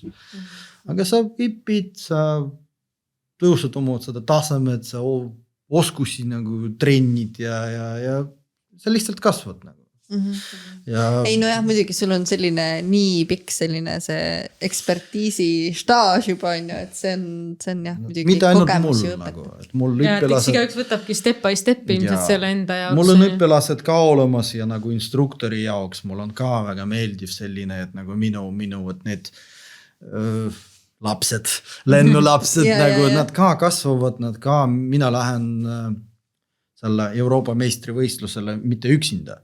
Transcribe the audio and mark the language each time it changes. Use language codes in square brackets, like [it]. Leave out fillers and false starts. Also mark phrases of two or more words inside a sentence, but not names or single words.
[et] Aga sa õpid, sa tõusad oma seda tasemed, sa oskusi nagu trennid ja sa lihtsalt kasvad nagu. Ei muidugi sul on selline nii pikk selline see ekspertiisi staaž juba on ju, et see on jah muidugi kogemusi õpetab. Eks igaüks võtabki [en] step by step [et] ilmselt selle enda jaoks. Mul on õpilased ka olemas ja nagu instruktori jaoks mul on ka väga meeldiv selline, et nagu minu et need lapsed, lennulapsed nagu nad ka kasvavad, mina lähen selle Euroopa meistrivõistlusele mitte üksinda.